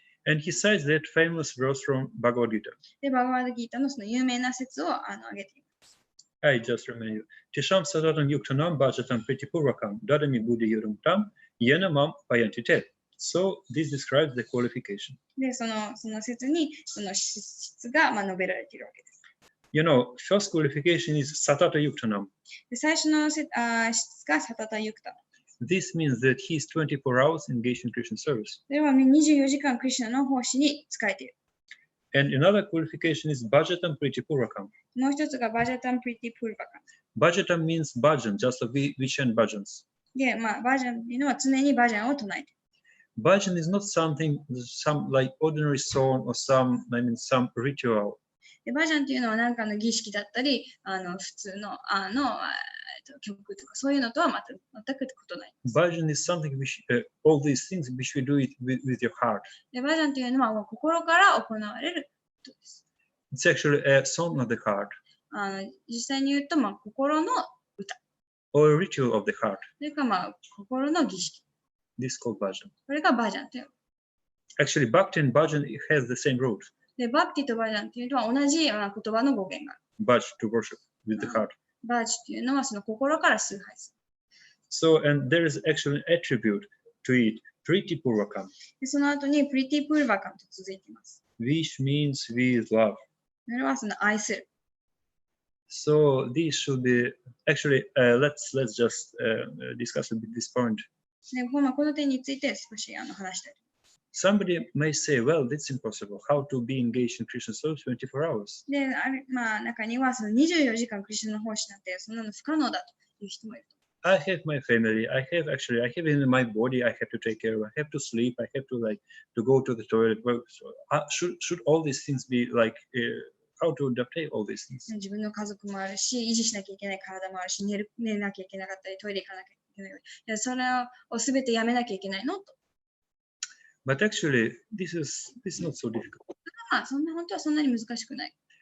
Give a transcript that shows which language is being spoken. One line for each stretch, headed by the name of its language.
English: And he cites that famous verse from Bhagavad Gita.
Japanese: で、バガバーダギータのその有名な説を挙げています。
English: I just remind you.
Sanskrit: Tisham sadatam yuktanam bhajatam pritipurvakam dadami buddhi yurumtam yenamam payantite.
English: So this describes the qualification.
Japanese: で、その説にその質が述べられているわけです。
English: First qualification is satata yuktanam.
Japanese: で、最初の質がサタタユクタ。
English: This means that he is 24 hours engaged in Krishna service.
Japanese: それは24時間クリシュナの奉仕に仕えている。
English: And another qualification is bhajatam pritipurvakam.
Japanese: もう一つがバジャタンプリティプルバカ。
English: Bhajatam means bhajan, just like we chant bhajans.
Japanese: で、バジャンっていうのは常にバジャンを唱えている。
English: Bhajan is not some like ordinary song or some ritual.
Japanese: で、バジャンっていうのは何かの儀式だったり、普通の曲とかそういうのとは全く異なります。
English: Bhajan is something all these things which we do it with your heart.
Japanese: で、バジャンっていうのはもう心から行われることです。
English: It's actually a song of the heart
Japanese: 実際に言うと、心の歌。
English: or a ritual of the heart.
Japanese: それか心の儀式。
English: This is called bhajan.
Japanese: これがバジャンという。
English: Actually, bhakti and bhajan has the same root.
Japanese: で、バクティとバジャンっていうのは同じ言葉の語源がある。
English: Bhaj to worship with the heart.
Japanese: バージっていうのはその心から崇拝する。
English: So, and there is actually an attribute to it, priti purvakam,
Japanese: で、その後にプリティプルバカムと続いています。
English: which means with love.
Japanese: それはその愛する。
English: So these should be actually. Let's just discuss a bit this point.
Japanese: で、この点について少し話したい。
English: Somebody may say, well, that's impossible. How to be engaged in Christian service 24 hours?
Japanese: で、中にはその24時間クリスチャンの奉仕なんてそんなの不可能だという人もいる。
English: I have my family. I have in my body. I have to take care of. I have to sleep. I have to go to the toilet. Well, so, should all these things be like how to adapt all these things?
Japanese: 自分の家族もあるし、維持しなきゃいけない体もあるし、寝なきゃいけなかったり、トイレ行かなきゃいけない。いや、それをすべてやめなきゃいけないのと。
English: But actually, this is not so difficult.
Japanese: 本当はそんなに難しくない。